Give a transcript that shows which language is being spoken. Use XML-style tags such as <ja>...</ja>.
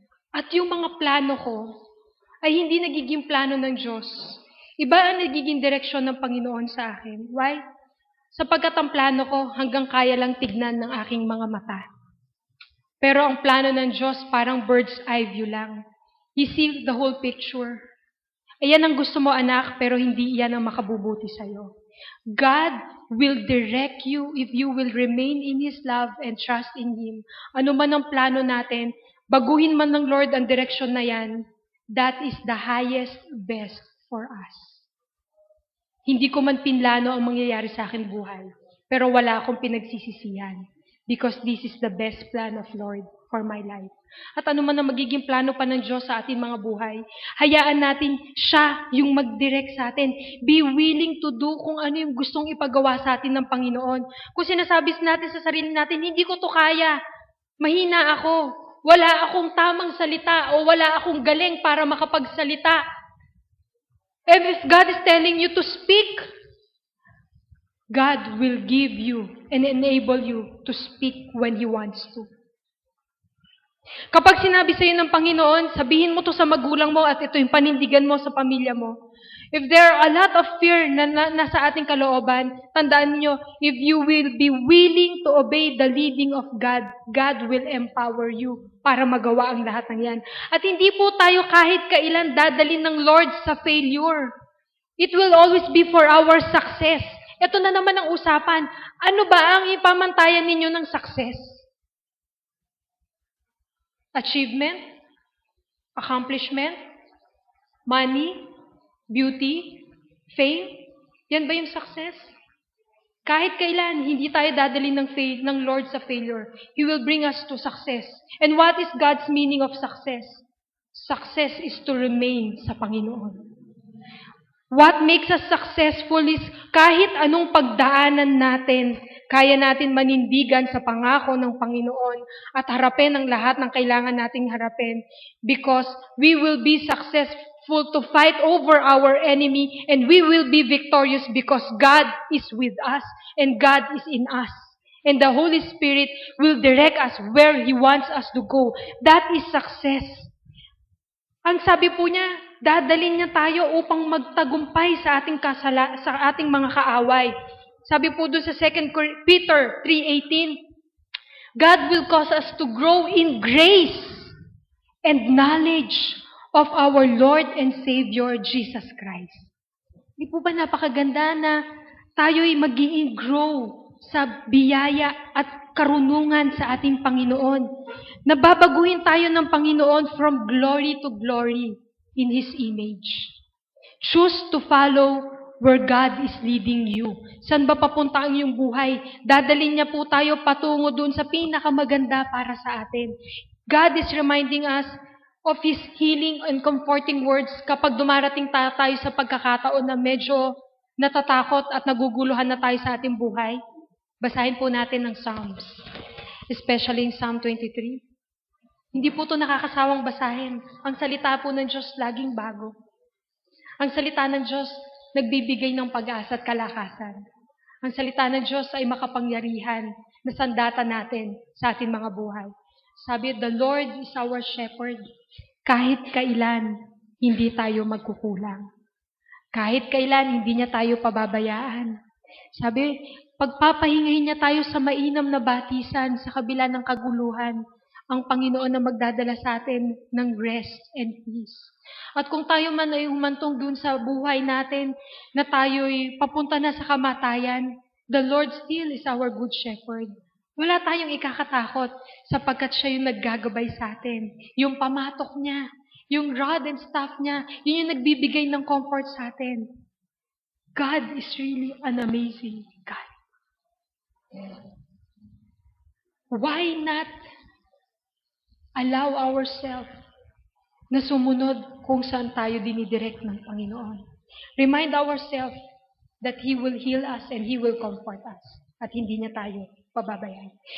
<tl>At yung mga plano ko ay hindi nagiging plano ng Diyos. Iba ang nagiging direksyon ng Panginoon sa akin.</tl> <en>Why?</en> <tl>Sapagkat ang plano ko hanggang kaya lang tignan ng aking mga mata. Pero ang plano ng Diyos parang bird's eye view lang.</tl> <en>You see the whole picture.</en> <tl>Ayan ang gusto mo, anak, pero hindi iyan ang makabubuti sa'yo.</tl> <en>God will direct you if you will remain in His love and trust in Him.</en> <tl>Ano man ang plano natin, baguhin man ng Lord ang direksyon na yan,</tl> <en>that is the highest best for us.</en> <tl>Hindi ko man pinlano ang mangyayari sa akin buhay, pero wala akong pinagsisisihan</tl> <en>because this is the best plan of Lord for my life.</en> <tl>At ano man ang magiging plano pa ng Diyos sa ating mga buhay, hayaan natin siya yung mag-direct sa atin.</tl> <en>Be willing to do</en> <tl>kung ano yung gustong ipagawa sa atin ng Panginoon. Kung sinasabi natin sa sarili natin, hindi ko to kaya, mahina ako, wala akong tamang salita o wala akong galing para makapagsalita.</tl> <en>And if God is telling you to speak, God will give you and enable you to speak when He wants to.</en> <tl>Kapag sinabi sa iyo ng Panginoon, sabihin mo to sa magulang mo at ito yung panindigan mo sa pamilya mo.</tl> <en>If there are a lot of fear</en> <tl>na nasa ating kalooban, tandaan niyo,</tl> <en>if you will be willing to obey the leading of God, God will empower you</en> <tl>para magawa ang lahat ng yan. At hindi po tayo kahit kailan dadalhin ng Lord sa failure.</tl> <en>It will always be for our success.</en> <tl>Ito na naman ang usapan. Ano ba ang ipamantayan ninyo ng success?</tl> <en>Achievement? Accomplishment? Money? Beauty? Fame?</en> <tl>Yan ba yung</tl> <en>success?</en> <tl>Kahit kailan, hindi tayo dadalhin ng Lord sa failure.</tl> <en>He will bring us to success. And what is God's meaning of success? Success is to remain</en> <tl>sa Panginoon.</tl> <en>What makes us successful is</en> <tl>kahit anong pagdaanan natin, kaya natin manindigan sa pangako ng Panginoon at harapin ang lahat ng kailangan nating harapin</tl> <en>because we will be successful to fight over our enemy and we will be victorious because God is with us and God is in us. And the Holy Spirit will direct us where He wants us to go. That is success.</en> <tl>Ang sabi po niya, dadalhin niya tayo upang magtagumpay sa ating mga kaaway. Sabi po doon sa</tl> <en>2 Peter 3:18, God will cause us to grow in grace and knowledge of our Lord and Savior Jesus Christ.</en> <tl>Di po ba napakaganda na tayo'y mag-i grow sa biyaya at karunungan sa ating Panginoon. Nababaguhin tayo ng Panginoon</tl> <en>from glory to glory in His image. Choose to follow where God is leading you.</en> <tl>Saan ba papunta ang iyong buhay? Dadalhin niya po tayo patungo dun sa pinakamaganda para sa atin.</tl> <en>God is reminding us of His healing and comforting words</en> <tl>kapag dumarating tayo sa pagkakataon na medyo natatakot at naguguluhan na tayo sa ating buhay. Basahin po natin ang Psalms,</tl> <en>especially in</en> <tl>Psalm 23. Hindi po ito nakakasawang basahin. Ang salita po ng Diyos laging bago. Ang salita ng Diyos nagbibigay ng pag-asa at kalakasan. Ang salita ng Diyos ay makapangyarihan na sandata natin sa ating mga buhay. Sabi,</tl> <en>the Lord is our shepherd.</en> <tl>Kahit kailan, hindi tayo magkukulang. Kahit kailan, hindi niya tayo pababayaan. Sabi, pagpapahingahin niya tayo sa mainam na batisan sa kabila ng kaguluhan, ang Panginoon na magdadala sa atin ng</tl> <en>rest and peace.</en> <tl>At kung tayo man ay humantong dun sa buhay natin na tayo'y papunta na sa kamatayan,</tl> <en>the Lord still is our good shepherd.</en> <tl>Wala tayong ikakatakot sapagkat siya yung naggagabay sa atin. Yung pamatok niya, yung rod and staff niya, yun yung nagbibigay ng comfort sa atin.</tl> <en>God is really an amazing God. Why not allow ourselves</en> <tl>na sumunod kung saan tayo dinidirect ng Panginoon?</tl> <en>Remind ourselves that He will heal us and He will comfort us</en> <tl>at hindi niya tayo pababayaan.</tl>